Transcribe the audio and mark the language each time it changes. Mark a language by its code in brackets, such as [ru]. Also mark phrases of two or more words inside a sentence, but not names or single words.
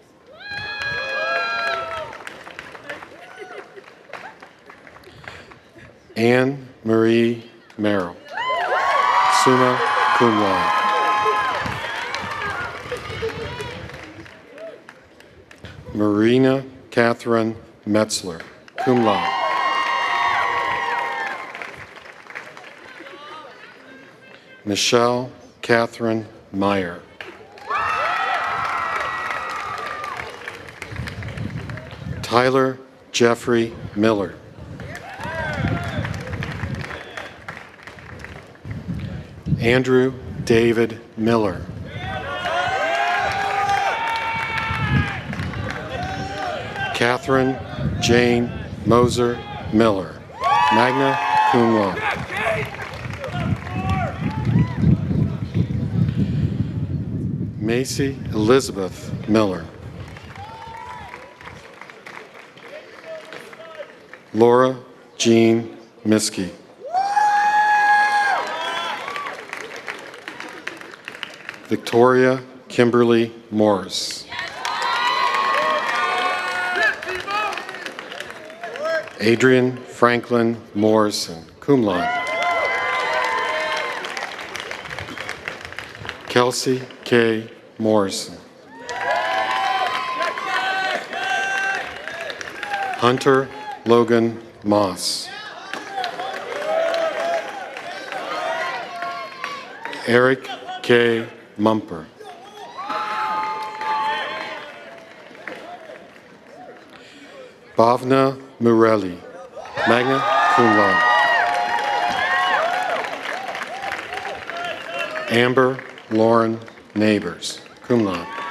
[en] Anne Marie Merrill, [la] summa cum laude. [en] Marina Catherine Metzler, [la] cum laude. [en] Michelle Catherine Meyer. Tyler Jeffrey Miller. Andrew David Miller. Catherine Jane Moser Miller, [la] magna cum laude. [en] Macy Elizabeth Miller. Laura Jean Miskey. Victoria Kimberly Morris. Adrian Franklin Morrison, [la] cum laude. [en] Kelsey K. Morrison. Hunter Logan Moss. Eric K. Mumper. Bhavna Murelli, [la] magna cum laude. [en] Amber Lauren Neighbors, [la] cum laude.